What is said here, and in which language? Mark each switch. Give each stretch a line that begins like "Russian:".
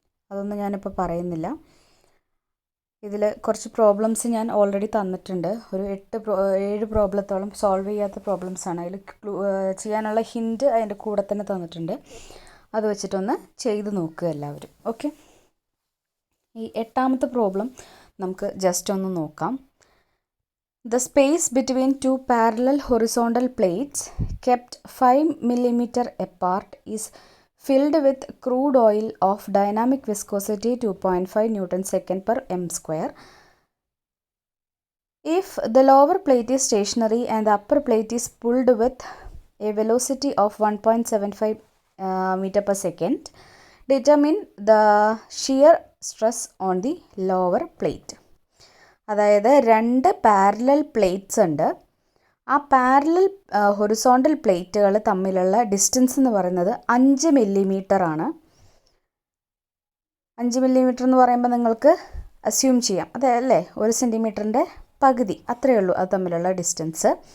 Malayalam: അതൊന്നും ഞാനിപ്പോൾ പറയുന്നില്ല. ഇതിൽ കുറച്ച് പ്രോബ്ലംസ് ഞാൻ ഓൾറെഡി തന്നിട്ടുണ്ട്. ഒരു 7 പ്രോബ്ലത്തോളം സോൾവ് ചെയ്യാത്ത പ്രോബ്ലംസാണ്. അതിൽ ചെയ്യാനുള്ള ഹിൻറ്റ് അതിൻ്റെ കൂടെ തന്നെ തന്നിട്ടുണ്ട്. അത് വെച്ചിട്ടൊന്ന് ചെയ്ത് നോക്കുക എല്ലാവരും. ഓക്കെ, ഈ 8ാമത്തെ പ്രോബ്ലം നമുക്ക് ജസ്റ്റ് ഒന്ന് നോക്കാം.
English: The space between two parallel horizontal plates kept 5 mm apart is filled with crude oil of dynamic viscosity 2.5 Newton/second per m square. If the lower plate is stationary and the upper plate is pulled with a velocity of 1.75 meter per second, determine the shear stress on the lower plate.
Malayalam: അതായത് 2 parallel plates ഉണ്ട്. ആ parallel horizontal പ്ലേറ്റുകൾ തമ്മിലുള്ള distance എന്ന് പറയുന്നത് 5 millimetre ആണ്. 5 millimetre എന്ന് പറയുമ്പോൾ നിങ്ങൾക്ക് അസ്യൂം ചെയ്യാം, അതല്ലേ 1 സെൻറ്റിമീറ്ററിൻ്റെ പകുതി, അത്രയേ ഉള്ളൂ അത് തമ്മിലുള്ള ഡിസ്റ്റൻസ്.